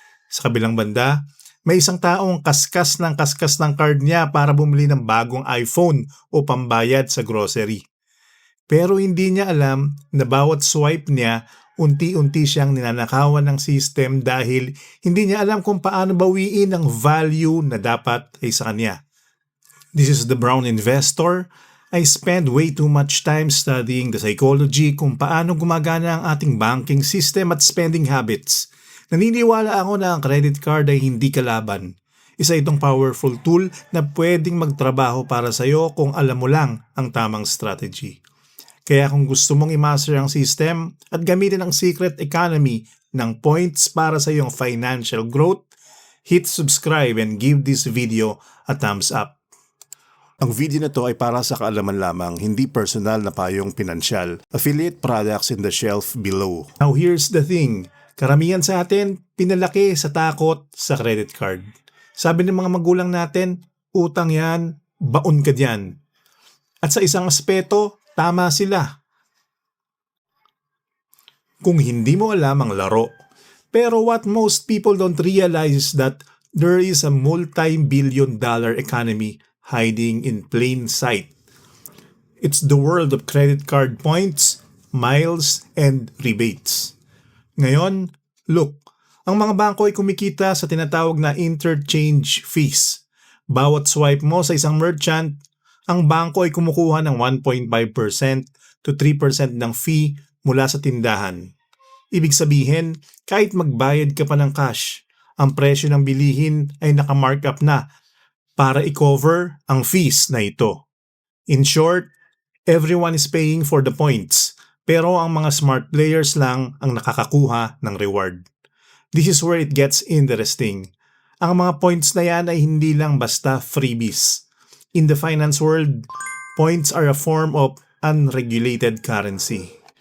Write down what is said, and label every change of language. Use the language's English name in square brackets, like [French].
[Filipino] Sa kabilang banda, may isang taong kaskas ng card niya para bumili ng bagong iPhone o pambayad sa grocery. Pero hindi niya alam na bawat swipe niya, unti-unti siyang ninanakawan ng system dahil hindi niya alam kung paano bawiin ang value na dapat ay sa kanya. [English] This is the Brown Investor. I spend way too much time studying the psychology [Filipino] kung paano gumagana ang ating banking system at spending habits. Naniniwala ako na ang credit card ay hindi kalaban. Isa itong powerful tool na pwedeng magtrabaho para sa'yo kung alam mo lang ang tamang strategy. Kaya kung gusto mong i-master ang system at gamitin ang secret economy ng points para sa iyong financial growth, [English] hit subscribe and give this video a thumbs up. [Filipino] Ang video na to ay para sa kaalaman lamang, hindi personal na payong pinansyal. [English] Affiliate products in the shelf below. Now here's the thing, [Filipino] karamihan sa atin pinalaki sa takot sa credit card. Sabi ng mga magulang natin, utang yan, baon ka dyan. At sa isang aspeto, tama sila. Kung hindi mo alam ang laro. [English] Pero what most people don't realize is that there is a multi-billion-dollar economy hiding in plain sight. It's the world of credit card points, miles, and rebates. [Filipino] Ngayon, look, ang mga bangko ay kumikita sa tinatawag na interchange fees. Bawat swipe mo sa isang merchant, ang bangko ay kumukuha ng 1.5% to 3% ng fee mula sa tindahan. Ibig sabihin, kahit magbayad ka pa ng cash, ang presyo ng bilihin ay nakamarkup na para i-cover ang fees na ito. [English] In short, everyone is paying for the points, [Filipino] pero ang mga smart players lang ang nakakakuha ng reward. [English] This is where it gets interesting. [Filipino] Ang mga points na yan ay hindi lang basta freebies. [English] In the finance world, points are a form of unregulated currency.